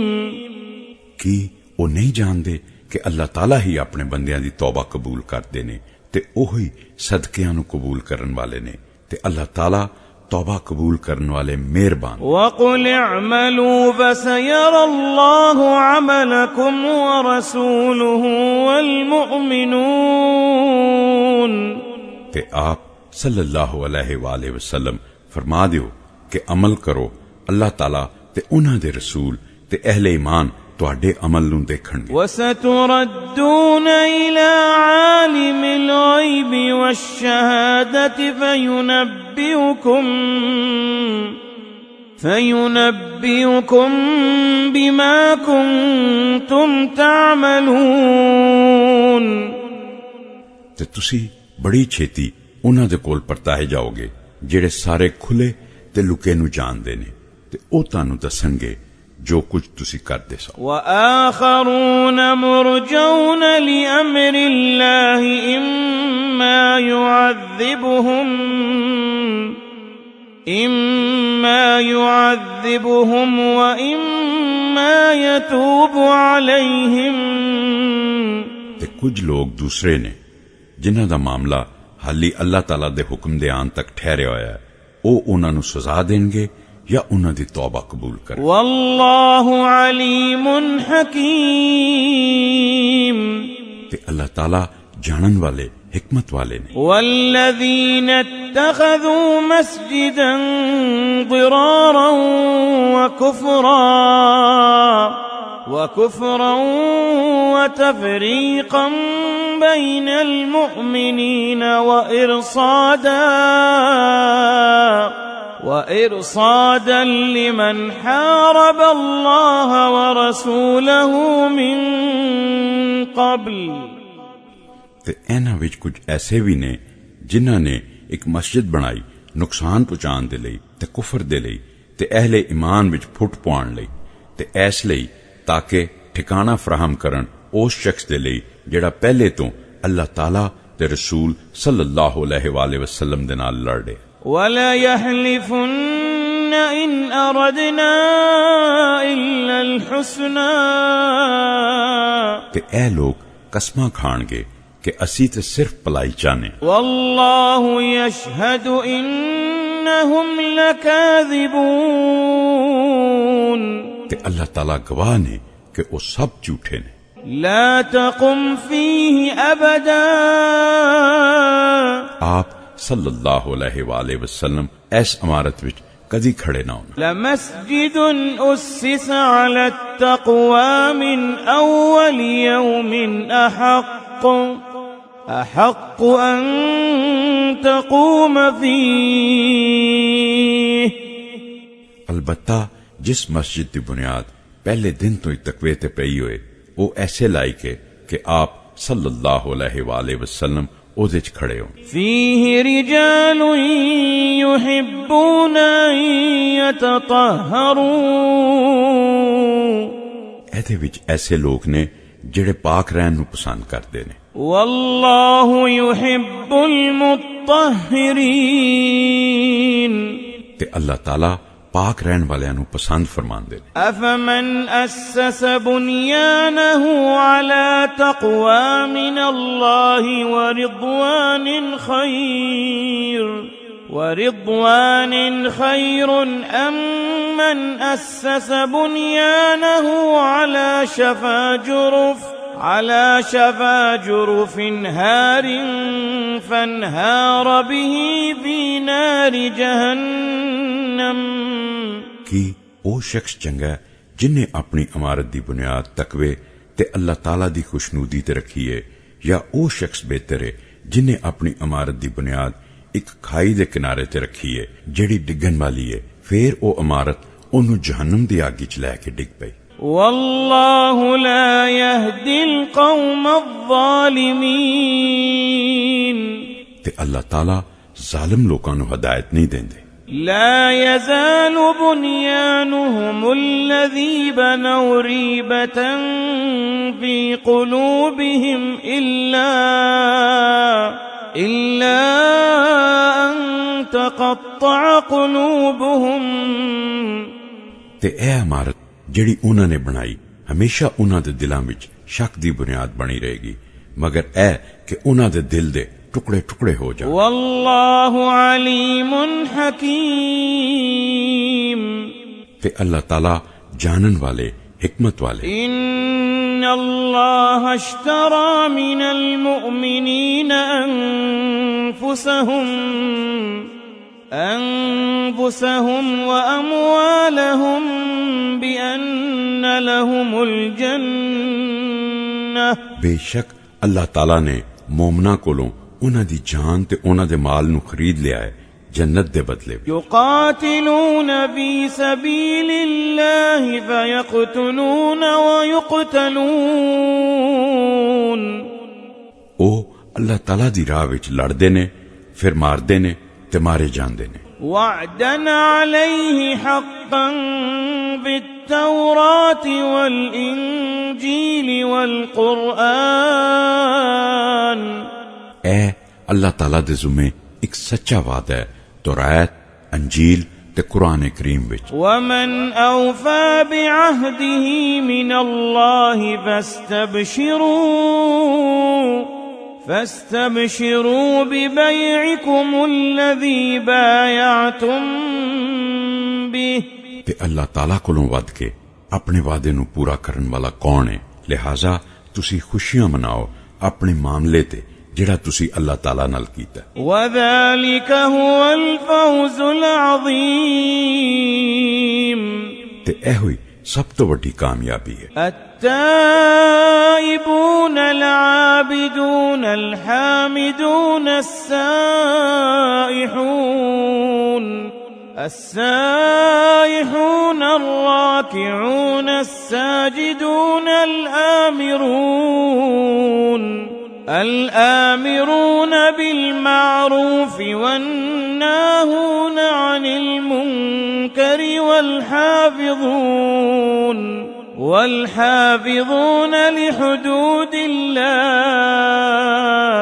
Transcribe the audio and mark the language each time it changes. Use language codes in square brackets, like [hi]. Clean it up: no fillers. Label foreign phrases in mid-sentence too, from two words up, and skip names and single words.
[pa] ਕੀ ਵੋ ਨਹੀਂ ਜਾਨਤੇ ਕਿ ਅੱਲਾਹ ਤਾਲਾ ਹੀ ਅਪਣੇ ਬੰਦਿਆਂ ਦੀ ਤੌਬਾ ਕਬੂਲ ਕਰਤੇ ਨੇ ਤੇ ਓਹੀ ਸਦਕਿਆਂ ਨੂੰ ਕਬੂਲ ਕਰਨ ਵਾਲੇ ਨੇ ਤੇ ਅੱਲਾਹ ਤਾਲਾ ਤੌਬਾ ਕਬੂਲ ਕਰਨ ਵਾਲੇ ਮਿਹਰਬਾਨ। [ar] وقل اعملوا فسيرى الله عملكم ورسوله والمؤمنون [pa] ਤੇ ਆਪ [ar] صلى الله عليه وسلم [pa] ਫਰਮਾ ਦਿਓ ਕਿ ਅਮਲ ਕਰੋ, ਅੱਲਾਹ ਤਾਲਾ ਤੇ ਉਹਨਾਂ ਦੇ ਰਸੂਲ ਤੇ ਅਹਿਲੇ ਈਮਾਨ ਤੁਹਾਡੇ ਅਮਲ ਨੂੰ ਦੇਖਣਗੇ। [ar] وستردون إلى عالم الغيب والشهادة فينبئكم بما كنتم تعملون [pa] ਤੇ ਤੁਸੀਂ ਬੜੀ ਛੇਤੀ ਉਹਨਾਂ ਦੇ ਕੋਲ ਪਰਤਾਏ ਜਾਓਗੇ ਜਿਹੜੇ ਸਾਰੇ ਖੁੱਲ੍ਹੇ ਤੇ ਲੁਕੇ ਨੂੰ ਜਾਣਦੇ ਨੇ ਤੇ ਓ ਤਾਨੂੰ ਦੱਸਣਗੇ ਜੋ ਕੁਝ ਤੁਸੀਂ ਕਰਦੇ ਸੋ। [ar] وآخرون مرجون لأمر الله إما يعذبهم وإما يتوب عليهم [pa] ਤੇ ਕੁਝ ਲੋਕ ਦੂਸਰੇ ਨੇ ਜਿਹਨਾਂ ਦਾ ਮਾਮਲਾ ਹਾਲੀ ਅੱਲਾਹ ਤਾਲਾ ਦੇ ਹੁਕਮ ਦੇ ਆਣ ਤਕ ਠਹਿਰਿਆ ਹੋਇਆ ਹੈ, ਓ ਉਹਨਾਂ ਨੂੰ ਸਜ਼ਾ ਦੇਣਗੇ ਯਾ ਉਹਨਾਂ ਦੀ ਤੌਬਾ ਕਬੂਲ ਕਰੇ। [ar] والله عليم حكيم [pa] ਤੇ ਅੱਲਾਹ ਤਾਲਾ ਜਾਣਨ ਵਾਲੇ ਹਿਕਮਤ ਵਾਲੇ ਨੇ। [ar] والذين اتخذوا مسجدا ضرارا وكفرا وتفريقا بين المؤمنين وإرصادا لمن حارب الله ورسوله من قبل [pa] ਤੇ ਇਹਨਾਂ ਵਿਚ ਕੁਝ ਐਸੇ ਭੀ ਨੇ ਜਿਹਨਾਂ ਨੇ ਇਕ ਮਸਜਿਦ ਬਣਾਈ ਨੁਕਸਾਨ ਪਹੁੰਚਾਣ ਦੇ ਲਈ ਤੇ ਕੁਫ਼ਰ ਦੇ ਲਈ ਤੇ ਅਹਿਲੇ ਈਮਾਨ ਵਿਚ ਫੁੱਟ ਪਾਉਣ ਲਈ ਤੇ ਐਸ ਲਈ ਤਾਕਿ ਠਿਕਾਣਾ ਫ਼ਰਾਹਮ ਕਰਨ ਉਸ ਸ਼ਖ਼ਸ ਦੇ ਲਈ ਜਿਹੜਾ ਪਹਿਲੇ ਤੋਂ ਅੱਲਾਹ ਤਾਲਾ ਤੇ ਰਸੂਲ [ar] صلى الله عليه وسلم [pa] ਦੇ ਨਾਲ ਲੜੇ। [ar] ولا يحلفن إن أردنا إلا الحسنى [pa] ਤੇ ਏ ਲੋਕ ਕਸਮਾਂ ਖਾਣਗੇ ਕਿ ਅਸੀਂ ਤੇ ਸਿਰਫ਼ ਭਲਾਈ ਚਾਹਨੇ। [ar] والله يشهد إنهم لكاذبون [pa] ਤੇ ਅੱਲਾਹ ਤਾਲਾ ਗਵਾਹ ਨੇ ਕਿ ਵੋ ਸਬ ਝੂਠੇ ਨੇ। [ar] لا تقم فيه أبدا [pa] ਆਪ [ar] صلى الله عليه وسلم [pa] ਐਸ ਇਮਾਰਤ ਵਿਚ ਕਦੀ ਖੜ੍ਹੇ ਨਾ ਹੋਣਾ। [ar] لمسجد أسس على التقوى من أول يوم أحق أن تقوم فيه. [pa] ਅਲਬੱਤਾ ਜਿਸ ਮਸਜਿਦ ਕੀ ਬੁਨਿਆਦ ਪਹਿਲੇ ਦਿਨ ਤੋਂ ਹੀ ਤਕਵੇ ਤੇ ਪਈ ਹੋਏ ਵੋ ਐਸੇ ਲਾਇਕ ਹੈ ਕਿ ਆਪ [ar] صلى الله عليه وسلم [pa] ਉਹਦੇ 'ਚ ਖੜੇ ਹੋਣ। [ar] فيه رجال يحبون أن يتطهروا [pa] ਇਹਦੇ ਵਿੱਚ ਐਸੇ ਲੋਕ ਨੇ ਜਿਹੜੇ ਪਾਕ ਰਹਿਣ ਨੂੰ ਪਸੰਦ ਕਰਦੇ ਨੇ। [ar] والله يحب المطهرين [pa] ਤੇ ਅੱਲਾਹ ਤਾਲਾ ਪਾਕ ਰਹਿਣ ਵਾਲਿਆਂ ਨੂੰ ਪਸੰਦ ਫਰਮਾਉਂਦੇ ਨੇ। [ar] أفمن أسس بنيانه على تقوى من الله ورضوان خير أم من أسس بنيانه على شفا جرف هار فانهار به في نار جهنم [pa] ਕੀ ਉਹ ਸ਼ਖਸ ਚੰਗਾ ਜਿਨੇ ਆਪਣੀ ਇਮਾਰਤ ਦੀ ਬੁਨਿਆਦ ਤਕਵੇ ਤੇ ਅੱਲਾਹ ਤਾਲਾ ਦੀ ਖੁਸ਼ਨੂਦੀ ਤੇ ਰੱਖੀ ਹੈ, ਜਾਂ ਉਹ ਸ਼ਖਸ ਬਿਹਤਰ ਹੈ ਜਿਨੇ ਆਪਣੀ ਇਮਾਰਤ ਦੀ ਬੁਨਿਆਦ ਇੱਕ ਖਾਈ ਦੇ ਕਿਨਾਰੇ ਤੇ ਰੱਖੀ ਹੈ ਜਿਹੜੀ ਡਿੱਗਣ ਵਾਲੀ ਹੈ, ਫਿਰ ਉਹ ਇਮਾਰਤ ਉਹਨੂੰ ਜਹੰਨਮ ਦੀ ਅੱਗ 'ਚ ਲੈ ਕੇ ਡਿੱਗ ਪਈ। [ar] والله لا يهدي القوم الظالمين [pa] ਤੇ ਅੱਲਾਹ ਤਾਲਾ ਜ਼ਾਲਿਮ ਲੋਕਾਂ ਨੂੰ ਹਦਾਇਤ ਨਹੀਂ ਦਿੰਦੇ। [ar] لا يزال بنيانهم الذي بنوا ريبة في قلوبهم إلا أن تقطع قلوبهم [pa] ਤੇ ਇਹ ਇਮਾਰਤ ਜਿਹੜੀ ਉਹਨਾਂ ਨੇ ਬਣਾਈ ਹਮੇਸ਼ਾ ਉਹਨਾਂ ਦੇ ਦਿਲਾਂ ਵਿੱਚ ਸ਼ੱਕ ਦੀ ਬੁਨਿਆਦ ਬਣੀ ਰਹੇਗੀ, ਮਗਰ ਇਹ ਕਿ ਉਹਨਾਂ ਦੇ ਦਿਲ ਦੇ ਟੁਕੜੇ ਟੁਕੜੇ ਹੋ ਜਾਣ। [ar] والله عليم حكيم [pa] ਤੇ ਅੱਲਾਹ ਤਾਲਾ ਜਾਣਨ ਵਾਲੇ حکمت والے۔ [ar] إن الله اشترى من المؤمنين أنفسهم وأموالهم بأن لهم الجنة [pa] بے شک اللہ تعالی نے مومنا کولوں انہاں دی جان تے انہاں دے مال نو خرید لیا ہے جنت دے بدلے۔ [ar] يقاتلون في سبيل الله فيقتلون ويقتلون [pa] او اللہ تعالی دی راہ وچ لڑدے نے پھر ماردے نے تے مارے جاندے نے۔ [ar] وعدا عليه حقا بالتوراة والإنجيل والقرآن [pa] اے اللہ تعالی دے ذمے ایک سچا وعدہ ہے تورات انجیل تے قرآن کریم وچ۔ [ar] ومن أوفى بعهده من الله فاستبشروا ببيعكم الذي بايعتم به۔ [pa] تے اللہ تعالی کولوں ود کے اپنے وعدے نو پورا کرن والا کون ہے، لہذا تسی خوشیاں مناؤ اپنے معاملے تے جڑا تسی اللہ تعالی نال کیتا۔ [ar] وذلك هو الفوز العظيم [pa] تے اے ہوئی سب تو بڑی کامیابی ہے۔ [ar] التائبون العابدون الحامدون السائحون الراكعون الساجدون الآمرون بالمعروف والناهون عن المنكر والحافظون لحدود الله۔